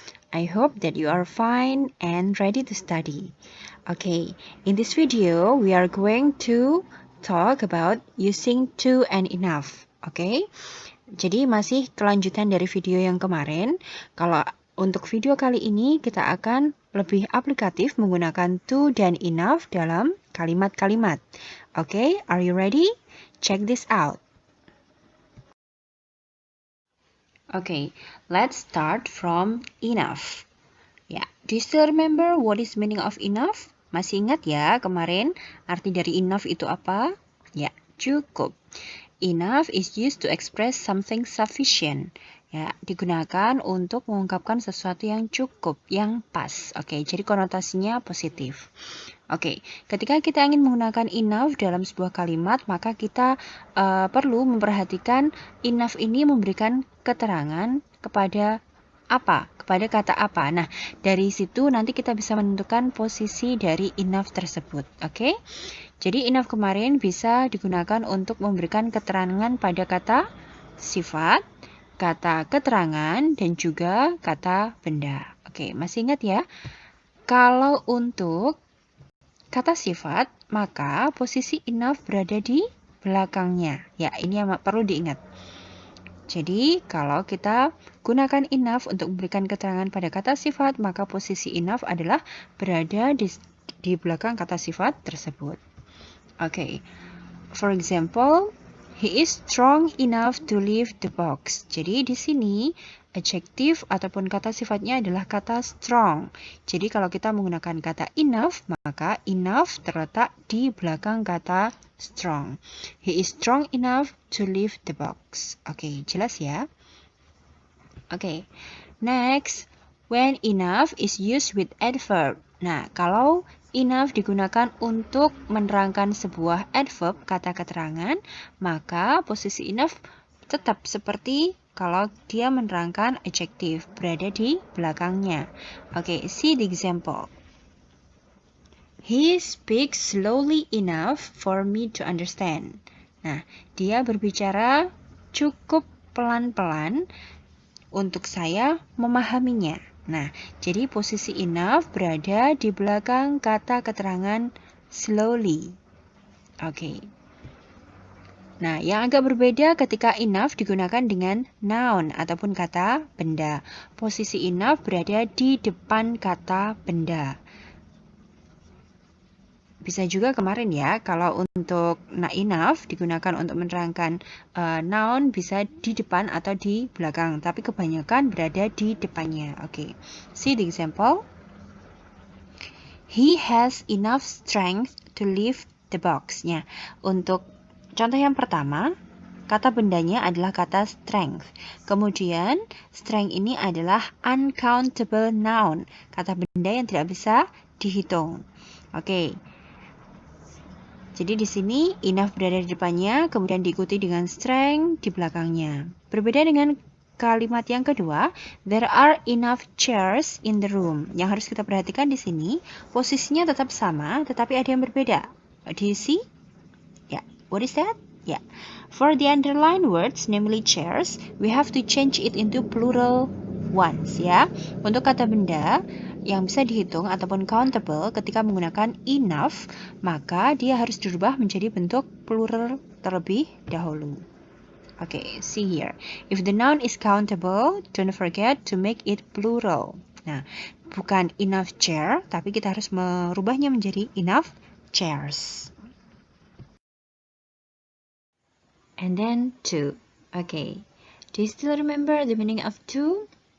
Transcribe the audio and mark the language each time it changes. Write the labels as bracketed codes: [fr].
[en] I hope that you are fine and ready to study. Okay, in this video we are going to talk about using to and enough. [id] Okay, jadi masih kelanjutan dari video yang kemarin. Kalau untuk video kali ini kita akan lebih aplikatif menggunakan to dan enough dalam kalimat-kalimat. [en] Okay, are you ready? Check this out. Okay, let's start from enough. Ya, do you still remember what is meaning of enough? [id] Masih ingat ya kemarin arti dari enough itu apa? Ya, cukup. [en] Enough is used to express something sufficient. [id] Ya, digunakan untuk mengungkapkan sesuatu yang cukup, yang pas. Oke, jadi konotasinya positif. Oke, ketika kita ingin menggunakan enough dalam sebuah kalimat, maka kita perlu memperhatikan enough ini memberikan keterangan kepada apa, kepada kata apa. Nah, dari situ nanti kita bisa menentukan posisi dari enough tersebut. Oke, jadi enough kemarin bisa digunakan untuk memberikan keterangan pada kata sifat, kata keterangan, dan juga kata benda. Oke, masih ingat ya? Kalau untuk kata sifat, maka posisi enough berada di belakangnya. Ya, ini yang perlu diingat. Jadi, kalau kita gunakan enough untuk memberikan keterangan pada kata sifat, maka posisi enough adalah berada di belakang kata sifat tersebut. [en] Okay. For example, he is strong enough to lift the box. [id] Jadi di sini adjektif ataupun kata sifatnya adalah kata strong. Jadi kalau kita menggunakan kata enough, maka enough terletak di belakang kata strong. [en] He is strong enough to lift the box. [id] Oke, jelas ya? Oke. [en] Next, when enough is used with adverb. [id] Nah, kalau enough digunakan untuk menerangkan sebuah adverb, kata keterangan, maka posisi enough tetap seperti kalau dia menerangkan adjektif, berada di belakangnya. [en] Oke, see the example. He speaks slowly enough for me to understand. [id] Nah, dia berbicara cukup pelan-pelan untuk saya memahaminya. Nah, jadi posisi enough berada di belakang kata keterangan slowly. Oke. Nah, yang agak berbeda ketika enough digunakan dengan noun ataupun kata benda. Posisi enough berada di depan kata benda. Bisa juga kemarin ya, kalau untuk enough digunakan untuk menerangkan noun bisa di depan atau di belakang, tapi kebanyakan berada di depannya. Oke. [en] See the example. He has enough strength to lift the box. [id] Ya, untuk contoh yang pertama, kata bendanya adalah kata strength. Kemudian, strength ini adalah uncountable noun, kata benda yang tidak bisa dihitung. Oke. Jadi di sini enough berada di depannya, kemudian diikuti dengan strength di belakangnya. Berbeda dengan kalimat yang kedua, [en] there are enough chairs in the room. [id] Yang harus kita perhatikan di sini, posisinya tetap sama, tetapi ada yang berbeda. [en] Do you see? Yeah. What is that? Yeah. For the underlined words, namely chairs, we have to change it into plural ones. [id] Ya. Untuk kata benda yang bisa dihitung ataupun countable ketika menggunakan enough, maka dia harus dirubah menjadi bentuk plural terlebih dahulu. [en] Okay, see here. If the noun is countable, don't forget to make it plural. [id] Nah, bukan enough chair, tapi kita harus merubahnya menjadi enough chairs. [en] And then to. Okay. Do you still remember the meaning of to?